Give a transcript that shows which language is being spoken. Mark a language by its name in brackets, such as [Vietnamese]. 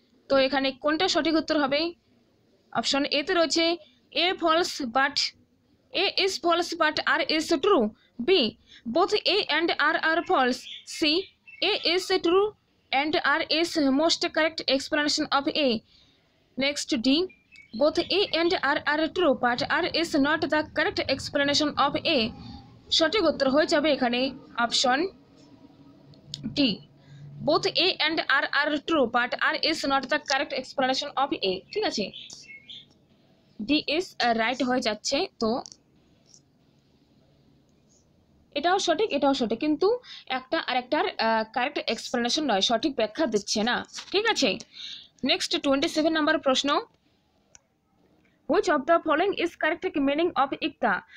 [Bangla] তো এখানে কোনটা সঠিক উত্তর হবে, অপশন এতে রয়েছে [English] A false but A is false but R is true, B both A and R are false, C A is true and R is most correct explanation of A. Next, D both A and R are true but R is not the correct explanation of A. [Bangla] সঠিক উত্তর হয়ে যাবে এখানে option D, [English] both A and R are true but R is not the correct explanation of A. [Bangla] ঠিক আছে, D is right হয়ে যাচ্ছে। তো এটাও সঠিক, এটাও সঠিক, কিন্তু একটা আর একটার কারেক্ট এক্সপ্লেনেশন নয়, সঠিক ব্যাখ্যা দিচ্ছে না। ঠিক আছে। নেক্সট 27 নম্বর প্রশ্ন, [English] Which of the following is correct meaning of ইকতা।